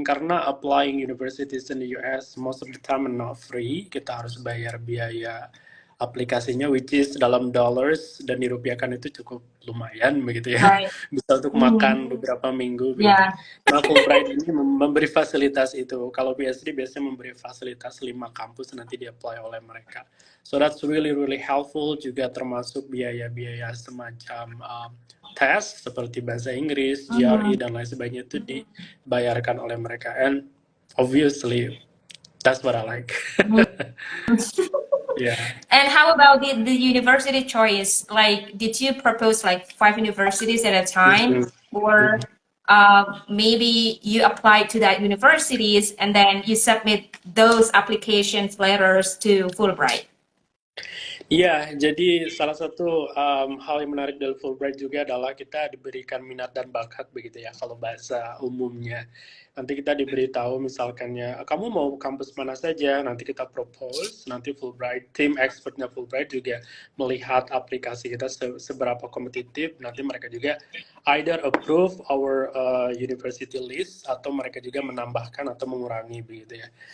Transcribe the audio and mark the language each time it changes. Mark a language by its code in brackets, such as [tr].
[en] Karena applying universities in the US most of the time not free. [id] Kita harus bayar biaya aplikasinya [en] which is [id] dalam dollars dan dirupiahkan itu cukup lumayan begitu ya. [en] Right. [id] Bisa untuk makan beberapa minggu begitu. Ya. Nah, Fulbright ini memberi fasilitas itu. Kalau PSD biasanya memberi fasilitas 5 kampus nanti di-apply oleh mereka. [en] So that's really really helpful, [id] juga termasuk biaya-biaya semacam tes seperti bahasa Inggris, GRE dan lain sebagainya itu dibayarkan oleh mereka. [en] And obviously that's what I like. Yeah. And how about the university choice? Like, did you propose like 5 universities at a time, Mhm. or maybe you applied to that universities and then you submit those applications letters to Fulbright? [id] Iya, jadi salah satu hal yang menarik dari Fulbright juga adalah kita diberikan minat dan bakat begitu ya, kalau bahasa umumnya. Nanti kita diberitahu misalkannya, kamu mau kampus mana saja, nanti kita propose, nanti Fulbright, tim expertnya Fulbright juga melihat aplikasi kita seberapa kompetitif, nanti mereka juga [en] either approve our university list, [id] atau mereka juga menambahkan atau mengurangi begitu ya.